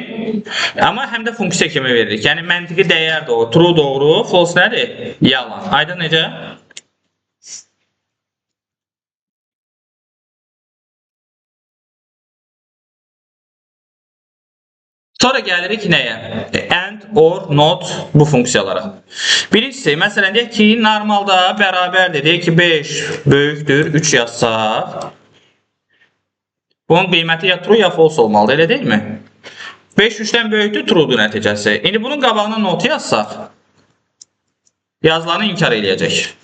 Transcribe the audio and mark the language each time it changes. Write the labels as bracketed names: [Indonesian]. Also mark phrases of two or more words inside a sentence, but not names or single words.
[Azerbaijani] Amma həm də funksiya kimi veririk. Yəni məntiqi dəyərdir o. True doğru, false nədir? Yalan. Aydın necə? Sonra gəlirik nəyə? [English] And, or, not [Azerbaijani] bu funksiyalara. Birincisi, məsələn, deyək ki, normalda bərabərdir. Deyək ki, 5 böyükdür, 3 yazsaq. Bunun qiyməti ya true ya false olmalıdır, elə deyil mi? 5 3-dən böyükdür, true'dur nəticəsi. İndi bunun qabağına notu yazsaq, yazılanı inkar eləyəcək.